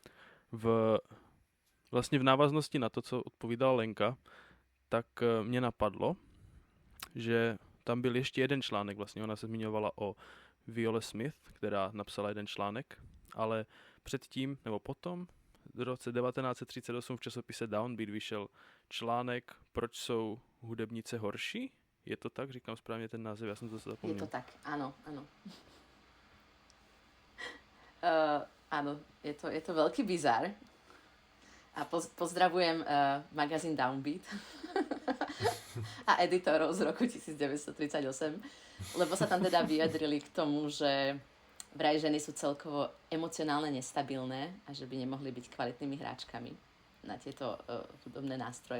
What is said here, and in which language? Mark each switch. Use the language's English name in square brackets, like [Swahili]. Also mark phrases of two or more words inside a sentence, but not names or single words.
[Czech] Vlastně v návaznosti na to, co odpovídala Lenka, tak mě napadlo, že tam byl ještě jeden článek, vlastně ona se zmiňovala o Viole Smith, která napsala jeden článek, ale předtím, nebo potom, v roce 1938 v časopise Downbeat vyšel článek Proč jsou hudebnice horší? Je to tak? Říkám správně ten název, já jsem to zapomněl. [Slovak] Je to tak, áno. Áno, je to veľký bizár. A pozdravujem magazín Downbeat a editorov z roku 1938, lebo sa tam teda vyjadrili k tomu, že vraj ženy sú celkovo emocionálne nestabilné a že by nemohli byť kvalitnými hráčkami na tieto hudobné nástroje.